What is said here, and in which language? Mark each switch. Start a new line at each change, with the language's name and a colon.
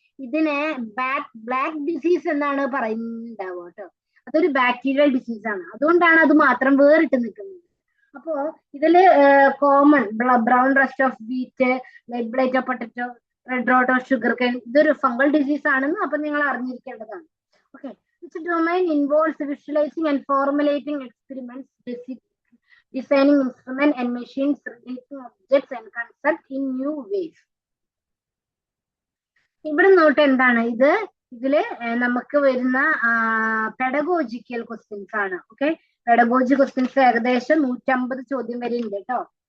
Malayalam: ഇതിനെ black disease എന്നാണ് പറയുന്നുണ്ടാവുക കേട്ടോ. അതൊരു ബാക്ടീരിയൽ ഡിസീസ് ആണ്, അതുകൊണ്ടാണ് അത് മാത്രം വേറിട്ട് നിൽക്കുന്നത്. അപ്പോ ഇതില് common brown rest of wheat, light blight of potato, red rote of sugar cane, ഇതൊരു ഫംഗൽ ഡിസീസ് ആണെന്ന് അപ്പൊ നിങ്ങൾ അറിഞ്ഞിരിക്കേണ്ടതാണ്.
English: Okay, which domain involves visualizing and formulating experiments, designing instruments and machines, relating objects and concepts in new ways.
Malayalam: ഇവിടെ not എന്താണ് ഇത്, ഇതില് നമുക്ക് വരുന്ന പെഡഗോജിക്കൽ ക്വസ്റ്റ്യൻസ് ആണ്. ഓക്കെ, പെഡഗോജി ക്വസ്റ്റ്യൻസ് ഏകദേശം 150 ചോദ്യം വരെ ഉണ്ട് കേട്ടോ.